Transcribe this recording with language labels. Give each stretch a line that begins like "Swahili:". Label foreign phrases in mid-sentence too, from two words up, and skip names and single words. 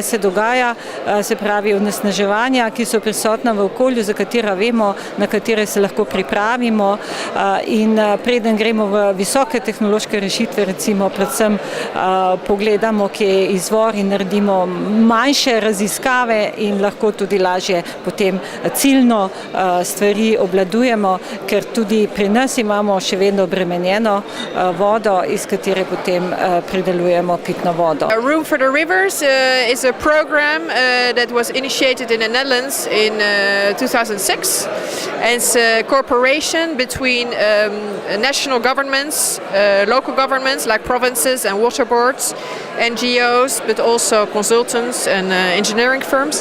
Slovenian: se dogaja, se pravi onesnaževanja, ki so prisotna v okolju, za katera vemo, na katere se lahko pripravimo in preden gremo v visoke tehnološke rešitve, recimo predvsem pogledamo, kje je izvor in naredimo manjše raziskave in lahko tudi lažje potem ciljno stvari obvladujemo, ker tudi pri nas imamo še vedno obremenjeno vodo, iz katere potem pridelujemo pitno vodo.
English: Room for the Rivers is a program that was initiated in the Netherlands in 2006. And it's a cooperation between national governments, local governments like provinces and water boards, NGOs, but also consultants and engineering firms.